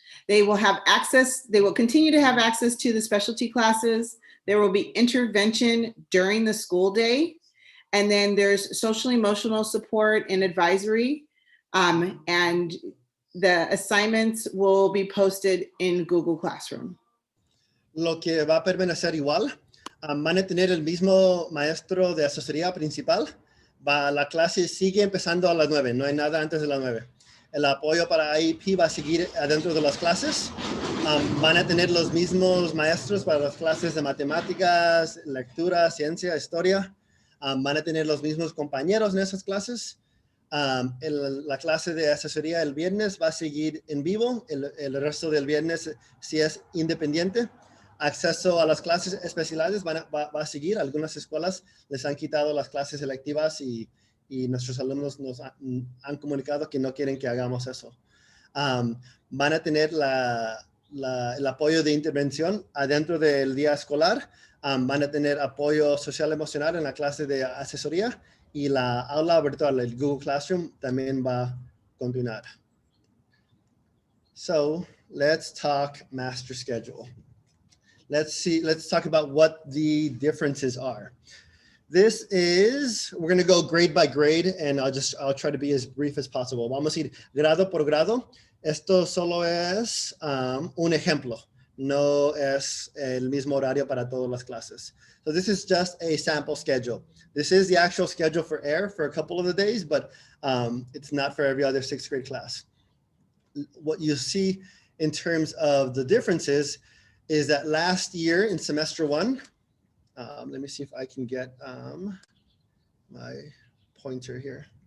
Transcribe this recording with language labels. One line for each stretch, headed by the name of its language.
English: They will have access, they will continue to have access to the specialty classes. There will be intervention during the school day. And then there's social emotional support and advisory. And the assignments will be posted in Google Classroom.
Spanish: Lo que va a permanecer igual, van a tener el mismo maestro de asesoría principal. La clase sigue empezando a las 9, no hay nada antes de las 9. El apoyo para IEP va a seguir adentro de las clases. Van a tener los mismos maestros para las clases de matemáticas, lectura, ciencia, historia. Van a tener los mismos compañeros en esas clases. La clase de asesoría el viernes va a seguir en vivo. El resto del viernes si es independiente. Acceso a las clases especiales va a seguir. Algunas escuelas les han quitado las clases selectivas y nuestros alumnos nos han comunicado que no quieren que hagamos eso. Van a tener el apoyo de intervención adentro del día escolar. Van a tener apoyo social emocional en la clase de asesoría y la aula virtual, el Google Classroom, también va a continuar.
English: So let's talk master schedule. Let's talk about what the differences are. This is, we're going to go grade by grade, and I'll try to be as brief as possible.
Spanish: Vamos a ir grado por grado. Esto solo es un ejemplo. No es el mismo horario para todas las clases.
English: So this is just a sample schedule. This is the actual schedule for air for a couple of the days, but it's not for every other 6th grade class. What you see in terms of the differences is that last year in semester 1, let me see if I can get my pointer here.